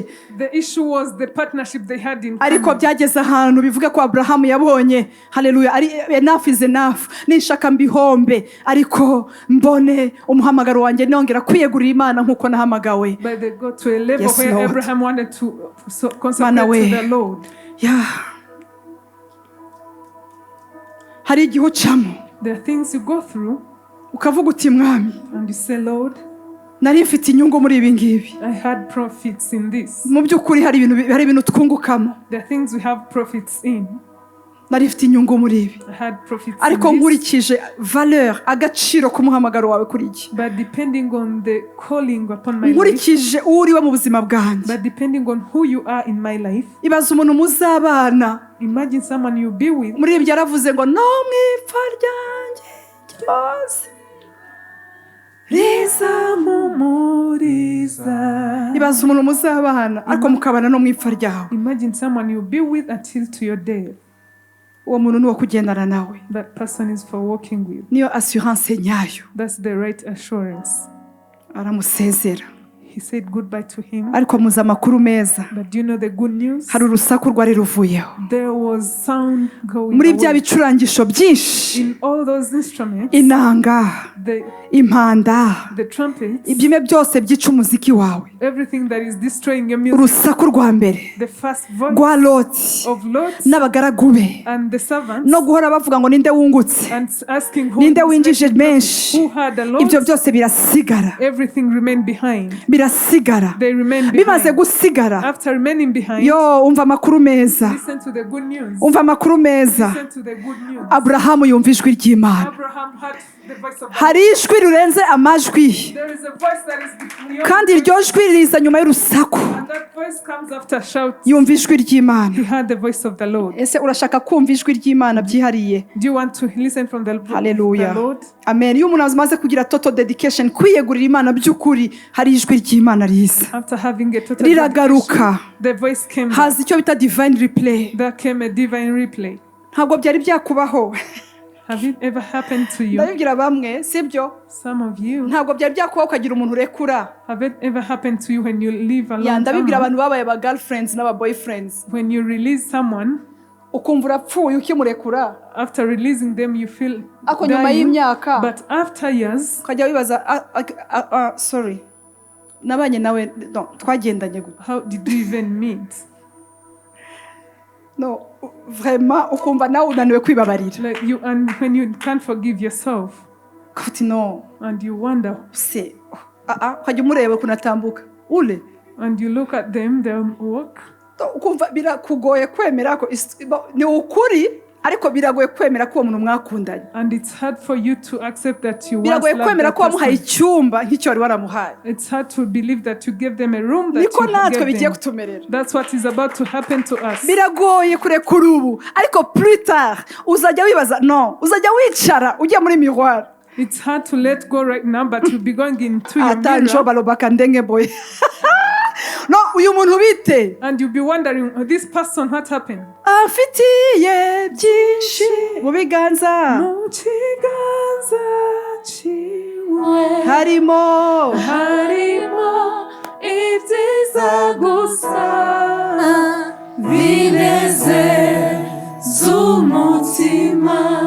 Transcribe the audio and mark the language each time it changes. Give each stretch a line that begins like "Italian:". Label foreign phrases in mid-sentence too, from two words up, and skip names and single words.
English: The issue was the partnership they had in
Kinyarwanda: Ariko
English: common.
Kinyarwanda: byageze ahantu bivuga ko Aburahamu yabonye, haleluya, ari
English: enough is enough,
Kinyarwanda: ninshaka mbihombe ariko mbone umuhamagaro wanjye nongera kwiyegurira Imana nkuko nahamagawe.
English: But they got to a level Yes, where Lord. Abraham wanted to consecrate
Kinyarwanda: Mana we.
English: to the Lord. Yeah.
Kinyarwanda: Hari igihe ucamo
English: There are things you go through
Kinyarwanda: ukavuga uti mwami,
English: and you say, Lord,
Kinyarwanda: nari mfite inyungu muri ibi ngibi.
English: I had profits in this.
Kinyarwanda: Mu by'ukuri hari ibintu twungukamo,
English: There are things we have profits in.
Kinyarwanda: nari mfite inyungu muri ibi,
English: I had profits
Kinyarwanda: ariko
English: in this.
Kinyarwanda: nkurikije valeur, agaciro k'umuhamagaro wawe kuri iki,
English: But depending on the calling upon my life,
Kinyarwanda: nkurikije uwo uriwe mu buzima bwanjye.
English: but depending on who you are in my life,
Kinyarwanda: Ibaza umuntu muzabana,
English: imagine someone you be with.
Kinyarwanda: muri ibyo yaravuze ngo no mu ipfa ryanjye ryose Rizamumuriza. ibaza umuntu muzabana ariko mukabana no mu ipfa ryawe.
English: Imagine someone you be with until to your death.
Kinyarwanda: Uwo muntu ni uwo kugendana nawe,
English: That person is for walking with.
Kinyarwanda: niyo assurance nyayo.
English: That's the right assurance.
Kinyarwanda: Aramusezera,
English: He said goodbye to him.
Kinyarwanda: ariko muzi amakuru meza,
English: But do you know the good news?
Kinyarwanda: hari urusaku rwari ruvuyeho
English: There was sound going
Kinyarwanda: muri bya
English: away.
Kinyarwanda: bicurangisho byinshi,
English: In all those instruments,
Kinyarwanda: inanga,
English: the
Kinyarwanda: impanda,
English: trumpets,
Kinyarwanda: ibyime byose byica umuziki wawe.
English: everything that is destroying your music.
Kinyarwanda: Urusaku rwa mbere
English: The first voice
Kinyarwanda: rwa Loti
English: of Lot
Kinyarwanda: n'abagaragu be,
English: and the servants,
Kinyarwanda: no guhora bavuga ngo ninde wungutse,
English: and asking who
Kinyarwanda: ninde
English: is
Kinyarwanda: winjije
English: making
Kinyarwanda: menshi.
English: profit, who had a
Kinyarwanda: Ibyo
English: lot.
Kinyarwanda: byose birasigara,
English: Everything remained behind.
Kinyarwanda: birasigara.
English: They remained
Kinyarwanda: Bimaze
English: behind.
Kinyarwanda: gusigara,
English: After remaining behind,
Kinyarwanda: yo umva amakuru meza,
English: listen to the good news.
Kinyarwanda: umva amakuru meza.
English: Listen to the good news.
Kinyarwanda: Aburahamu yumva ijwi ry'Imana.
English: Abraham had the voice of God.
Kinyarwanda: Hari ijwi rirenze amajwi,
English: There is a voice that is beyond
Kinyarwanda: kandi iryo jwi riza nyuma y'urusaku.
English: and that voice comes after shout.
Kinyarwanda: Yumva ijwi ry'Imana.
English: He heard the voice of the Lord.
Kinyarwanda: Ese urashaka kumva ijwi ry'Imana byihariye?
English: Do you want to listen from the
Kinyarwanda: Haleluya.
English: Lord? Amen.
Kinyarwanda: Iyo umuntu amaze kugira
English: total dedication,
Kinyarwanda: kwiyegurira Imana by'ukuri, hari ijwi ry'Imana riza,
English: After having a total
Kinyarwanda: riragaruka.
English: dedication, the voice came back.
Kinyarwanda: Haza icyo bita
English: divine replay. There came a divine replay.
Kinyarwanda: Ntabwo byari byakubaho.
English: Have it ever happened to you?
Kinyarwanda: Ndabibwira bamwe, sibyo?
English: Some of you.
Kinyarwanda: Ntabwo byari byakubaho ukagira umuntu urekura.
English: Have it ever happened to you when you live alone?
Kinyarwanda: Ndabibwira
English: someone?
Kinyarwanda: abantu babaye aba girlfriends n'aba boyfriends.
English: When you release someone,
Kinyarwanda: Ukumva urapfuye ukimurekura,
English: after releasing them, you feel
Kinyarwanda: ako nyuma
English: dying.
Kinyarwanda: y'imyaka
English: But after years,
Kinyarwanda: ukajya wibaza sorry, nabanye nawe, no, twagendanye gute?
English: how did you even meet?
Kinyarwanda: No, vraiment ukumva nawe unaniwe kwibabarira.
English: Like you, and when you can't forgive yourself,
Kinyarwanda: Kuti no,
English: and you wonder,
Kinyarwanda: se ukajya umureba ukuntu atambuka ule,
English: and you look at them, they walk.
Kinyarwanda: ukumva birakugoye kwemera ko ni ukuri, ariko biragoye kwemera ko uwo muntu mwakundanye,
English: And it's hard for you to accept that you once
Kinyarwanda: biragoye
English: loved
Kinyarwanda: kwemera
English: that
Kinyarwanda: ko wamuhaye
English: person.
Kinyarwanda: icyumba nk'icyo wari waramuhaye.
English: It's hard to believe that you gave them a room that
Kinyarwanda: Niko
English: you
Kinyarwanda: natwe
English: gave
Kinyarwanda: bigiye
English: them.
Kinyarwanda: kutumerera.
English: That's what is about to happen to us.
Kinyarwanda: Biragoye kurekura ubu, ariko
French: plus tard
Kinyarwanda: uzajya wibaza, no, uzajya wicara ujya muri miroir.
English: It's hard to let go right now, but you'll be going into your Ata njo mirror,
Lingala: balobaka ndenge boy.
Kinyarwanda: No, uyu muntu bite?
English: and you'll be wondering, oh, this person, what happened?
Kinyarwanda: Afitiye byinshi mu biganza,
Rundi: Mu kiganza ciwe
Kinyarwanda: harimo harimo ibyiza gusa binezeza umutima